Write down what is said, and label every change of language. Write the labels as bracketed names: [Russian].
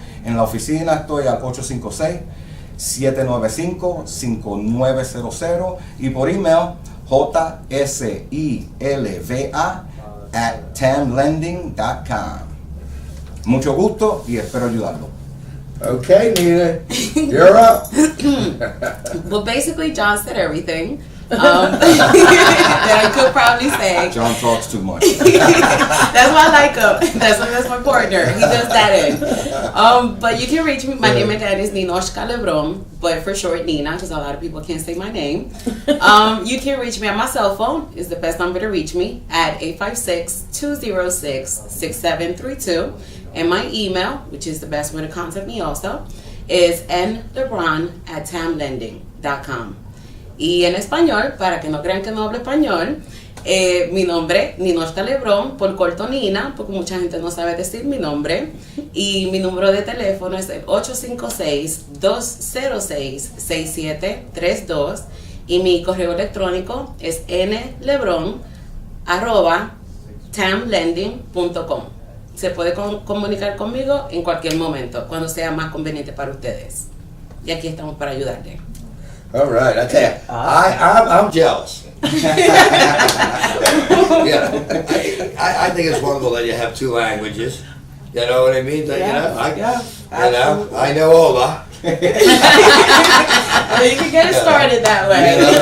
[Spanish] En la oficina estoy al 856-795-5900 y por email jsilva@tamlending.com. Mucho gusto y espero ayudarlo. [English] Okay, Nina, you're up. Well, basically, John said everything that I could probably say. John talks too much. That's why I like him. That's my partner. He does that in. But you can reach me. My name again is Ninoshka Lebron, but for short, Nina, because a lot of people can't say my name. You can reach me on my cell phone. Is the best number to reach me at 856-206-6732. And my email, which is the best way to contact me also, is nlebron@tamlending.com. [Spanish] Y en español, para que no crean que no hablo español, mi nombre, Ninoshka Lebron, por corto Nina, porque mucha gente no sabe decir mi nombre. Y mi número de teléfono es el 856-206-6732. Y mi correo electrónico es nlebron@tamlending.com. Se puede comunicar conmigo en cualquier momento, cuando sea más conveniente para ustedes. Y aquí estamos para ayudarle. [English] All right, I tell you, I'm jealous. Yeah, I think it's wonderful that you have two languages. You know what I mean? I know Ola. You can get it started that way.